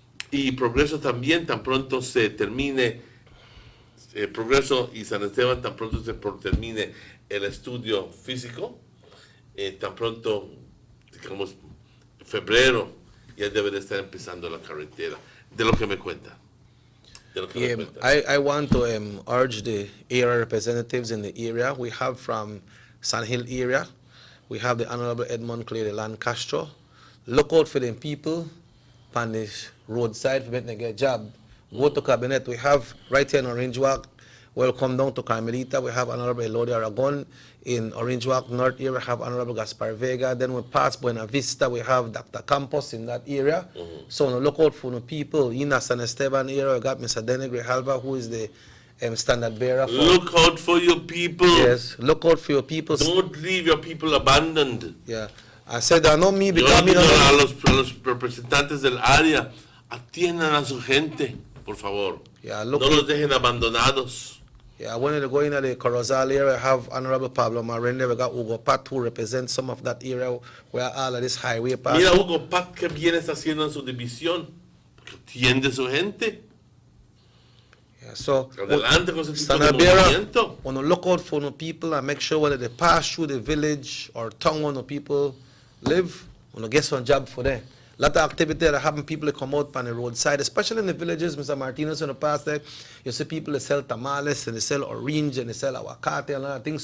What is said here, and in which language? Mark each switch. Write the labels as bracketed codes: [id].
[es] Y Progreso también, tan pronto se termine, Progreso y San Esteban, tan pronto se termine el estudio físico, tan pronto, digamos, febrero, ya debe de estar empezando la carretera, de lo que me cuenta. [en] I want to urge the area representatives in the area. We have from San Hill area, we have the Honorable Edmund Clay de Lancastro. Look out for them people on the roadside for making a job. Go to Cabinet. We have right here in Orange Walk. Welcome down to Carmelita. We have Honorable Elodie Aragon. In Orange Walk North area, we have Honorable Gaspar Vega. Then we pass Buena Vista. We have Dr. Campos in that area. So look out for the people. In the San Esteban area, we got Mr. Denny Grijalva, who is the standard bearer. Look out for your people. Yes, look out for your people. Don't leave your people abandoned. Yeah. I said, I know me because [es] a los representantes del área, atiendan a su gente, por favor. [en] Yeah, [es] no los dejen abandonados. [en] Yeah, I wanted to go into the Corozal area. I have Honorable Pablo Marin there. We got Hugo Pat, who represents some of that area where all of this highway passes. [es] Mira Hugo Pat, que bien está haciendo en su división. Porque atiende su gente. [en] Yeah, so, [es] adelante con ese tipo de Sanabera, movimiento. [en] want to look out for the people and make sure whether they pass through the village or town where the people live, want to get some job for them. A lot of activity that happen, people come out on the roadside, especially in the villages, Mr. Martinez, in the past there, you see people that sell tamales and they sell orange and they sell aguacate and other things.